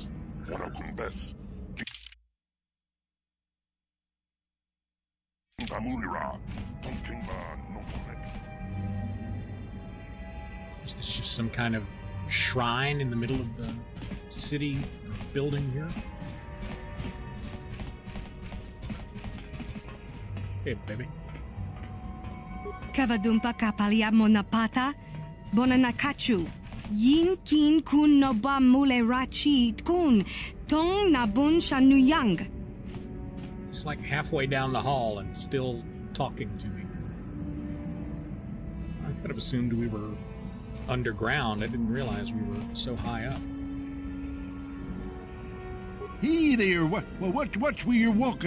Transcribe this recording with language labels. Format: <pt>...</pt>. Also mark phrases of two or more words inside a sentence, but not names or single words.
<en>Wana kun bes. Murira. Tonking ba no connect. Is this just some kind of shrine in the middle of the city building here? Hey, baby. Kavadumpa kapalia monapata, bonanakachu, yin kin kun noba mule rachi kun, tong nabun shanuyang. He's like halfway down the hall and still talking to me. I could have assumed we were underground. I didn't realize we were so high up. Hey there, watch where you're walking.</en>